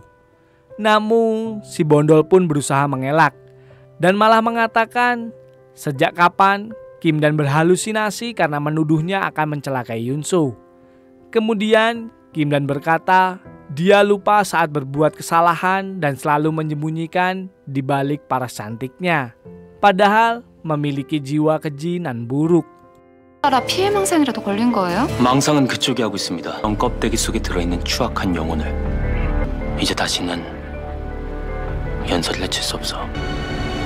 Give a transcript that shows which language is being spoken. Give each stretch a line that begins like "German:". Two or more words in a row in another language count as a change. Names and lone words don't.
Indonesian: Namun si Bondol pun berusaha mengelak dan malah mengatakan sejak kapan Kim Dan berhalusinasi karena menuduhnya akan mencelakai Yunso. Kemudian Kim Dan berkata dia lupa saat berbuat kesalahan dan selalu menyembunyikan di balik paras cantiknya. Padahal memiliki jiwa keji nan buruk.
Korean: 따라 피해망상이라도 걸린 거예요? 망상은 그쪽이 하고 있습니다. 넌 껍데기 속에 들어있는 추악한 영혼을 이제 다시는 연설을 해칠 수 없어.